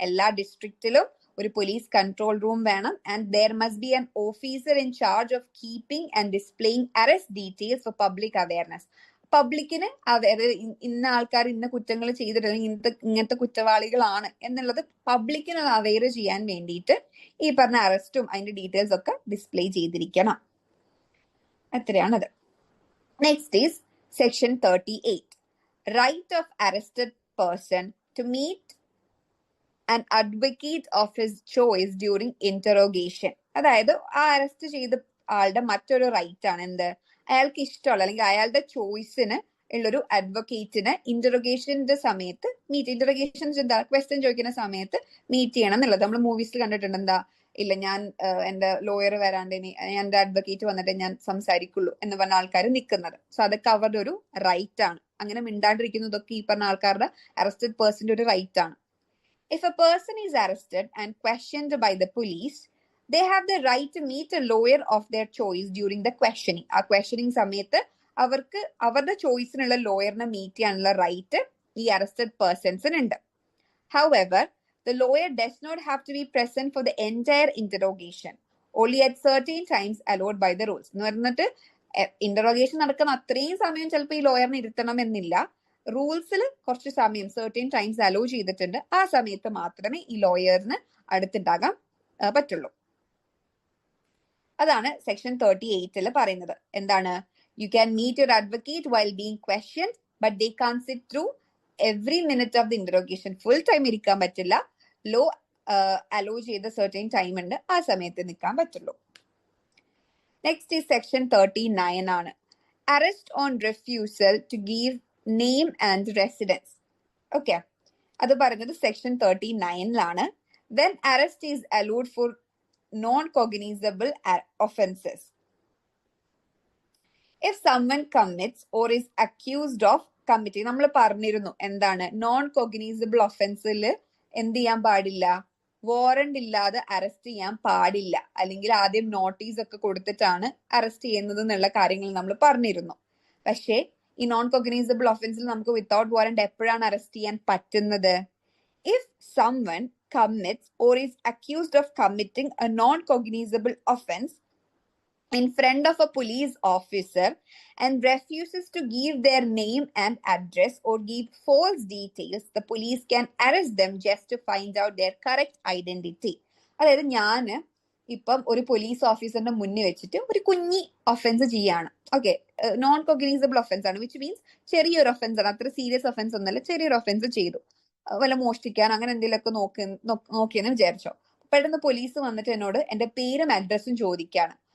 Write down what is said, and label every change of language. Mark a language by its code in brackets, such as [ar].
[ml] എല്ലാ ഡിസ്ട്രിക്റ്റിലും ഒരു police control room വേണം. [en] And there must be an officer in charge of keeping and displaying arrest details for public awareness. [ml] പബ്ലിക്കിന് ഇന്ന ആൾക്കാർ ഇന്ന കുറ്റങ്ങൾ ചെയ്തിട്ടുണ്ടെങ്കിൽ ഇങ്ങനത്തെ കുറ്റവാളികളാണ് എന്നുള്ളത് പബ്ലിക്കിന് അവെയർ ചെയ്യാൻ വേണ്ടിയിട്ട് ഈ പറഞ്ഞ അറസ്റ്റും അതിന്റെ ഡീറ്റെയിൽസ് ഒക്കെ ഡിസ്പ്ലേ ചെയ്തിരിക്കണം. അത്രയാണത്. [en] Next is section 38. Right of arrested person to meet an advocate of his choice during interrogation. [ml] അതായത് ആ അറസ്റ്റ് ചെയ്ത ആളുടെ മറ്റൊരു റൈറ്റ് ആണ് എന്ത്, അയാൾക്ക് ഇഷ്ടമുള്ള അല്ലെങ്കിൽ അയാളുടെ ചോയ്സിന് ഉള്ളൊരു അഡ്വക്കേറ്റിന് ഇന്ററോഗേഷന്റെ സമയത്ത് ഇന്ററോഗേഷൻ എന്താ, ക്വസ്റ്റ്യൻ ചോദിക്കുന്ന സമയത്ത് മീറ്റ് ചെയ്യണം എന്നുള്ളത്. നമ്മൾ മൂവീസിൽ കണ്ടിട്ടുണ്ട്. എന്താ, ഇല്ല ഞാൻ എന്റെ ലോയർ വരാണ്ട് എന്റെ അഡ്വക്കേറ്റ് വന്നിട്ട് ഞാൻ സംസാരിക്കുള്ളൂ എന്ന് പറഞ്ഞ ആൾക്കാർ നിൽക്കുന്നത്. സോ അതൊക്കെ അവരുടെ ഒരു റൈറ്റ് ആണ്. അങ്ങനെ മിണ്ടാണ്ടിരിക്കുന്നതൊക്കെ ഈ പറഞ്ഞ ആൾക്കാരുടെ അറസ്റ്റഡ് പേഴ്സന്റെ ഒരു റൈറ്റ് ആണ്. [en] If a person is arrested and questioned by the police, they have the right to meet a lawyer of their choice during the questioning. [ml] ആ questioning സമയത്ത് അവർക്ക് അവരുടെ ചോയ്സിനുള്ള ലോയറിനെ മീറ്റ് ചെയ്യാനുള്ള റൈറ്റ് ഈ അറസ്റ്റഡ് പേഴ്സൺസിന് ഉണ്ട്. [en] However, the lawyer does not have to be present for the entire interrogation, only at certain times allowed by the rules. [ml] എന്ന് പറഞ്ഞിട്ട് interrogation നടക്കുന്ന അത്രയും സമയം ചിലപ്പോൾ ഈ ലോയറിനെ ഇരുത്തണം എന്നില്ല. റൂൾസിൽ കുറച്ച് സമയം സെർട്ടൈൻ ടൈംസ് അലോ ചെയ്തിട്ടുണ്ട്. ആ സമയത്ത് മാത്രമേ ഈ ലോയറിന് അടുത്തുണ്ടാകാൻ പറ്റുള്ളൂ. അതാണ് സെക്ഷൻ 38 പറയുന്നത്. എന്താണ്, [en] You can meet your advocate while being questioned but they can sit through every minute of the interrogation. [ml] Full time ഇരിക്കാൻ പറ്റില്ല. ലോ അലോ ചെയ്ത സെർട്ടൈൻ ടൈം ഉണ്ട്, ആ സമയത്ത് നിൽക്കാൻ പറ്റുള്ളൂ. നെക്സ്റ്റ് ഈ സെക്ഷൻ 39 ആണ്. [en] Arrest on refusal to give name and residence. [ml] Okay, അത് പറയുന്നത് section 39 [en] When arrest is allowed for non-cognizable offenses. If someone commits or is accused of committing, [ml] നമ്മൾ പറഞ്ഞിരുന്നു എന്താണ്, നോൺ കോഗ്നൈസബിൾ ഒഫൻസിൽ എന്ത് ചെയ്യാൻ പാടില്ല, വാറണ്ട് ഇല്ലാതെ അറസ്റ്റ് ചെയ്യാൻ പാടില്ല, അല്ലെങ്കിൽ ആദ്യം നോട്ടീസ് ഒക്കെ കൊടുത്തിട്ടാണ് അറസ്റ്റ് ചെയ്യുന്നത് എന്നുള്ള കാര്യങ്ങൾ നമ്മൾ പറഞ്ഞിരുന്നു. പക്ഷേ ഈ നോൺ കോഗ്നൈസബിൾ ഒഫൻസിൽ നമുക്ക് വിത്തൗട്ട് വാറണ്ട് എപ്പോഴാണ് അറസ്റ്റ് ചെയ്യാൻ പറ്റുന്നത്? [en] If someone commits or is accused of committing a non-cognizable offense in front of a police officer and refuses to give their name and address or give false details, the police can arrest them just to find out their correct identity. [ml] അതായത് ഞാൻ ഇപ്പം ഒരു police ഓഫീസറിന്റെ മുന്നിൽ വെച്ചിട്ട് ഒരു കുഞ്ഞി offence ചെയ്യാണ്. Okay, non cognisable offence ആണ്, വിച്ച് മീൻസ് ചെറിയൊരു ഒഫൻസ് ആണ്, അത്ര സീരിയസ് ഒഫൻസ് ഒന്നല്ല, ചെറിയൊരു ഒഫൻസ് ചെയ്തു, വല്ല മോഷ്ടിക്കാൻ അങ്ങനെ എന്തെങ്കിലുമൊക്കെ നോക്കിയെന്ന് വിചാരിച്ചോ. പെട്ടെന്ന് പോലീസ് വന്നിട്ട് എന്നോട് എന്റെ പേരും അഡ്രസ്സും ചോദിക്കുകയാണ്.